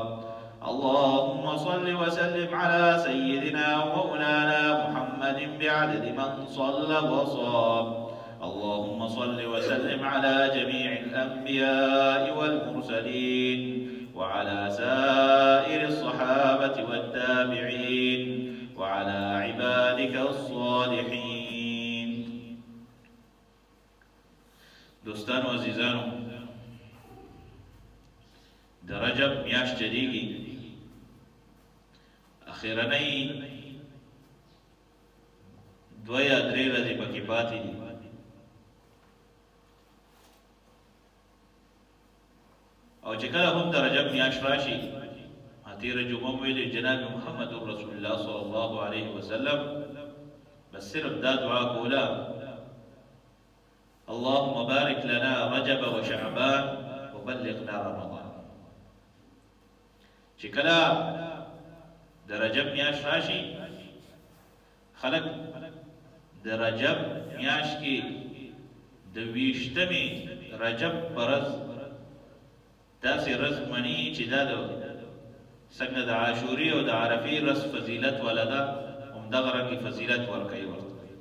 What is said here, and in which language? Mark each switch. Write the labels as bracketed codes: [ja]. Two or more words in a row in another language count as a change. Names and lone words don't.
[ar] اللهم صل وسلم على سيدنا ومولانا محمد بعدد من صلى وصام. اللهم صل وسلم على جميع الأنبياء والمرسلين وعلى سائر الصحابة والتابعين وعلى عبادك الصالحين. [ps] دوستان و عزیزانو، د رجب میاشت چلیږي، اخیرنۍ دوه یا درې ورځې پکې پاتې دي. او چې کله هم د رجب میاشت راشي، تېره جمعه مو ویلې جناب محمد رسول الله [ar] صلی الله علیه وسلم [ps] بس صرف دا دعا کوله: [ar] اللهم بارك لنا رجب وشعبان وبلغنا رمضان. [ps] چې کله د رجب میاشت راشي، خلک د رجب میاشت کې د 20مې رجب په ورځ داسې ورځ مني چې دا د څنګه د عاشوري او د عرفې ورځ فضیلت ولده، همدغه رنګې فضیلت ورکوي ورته.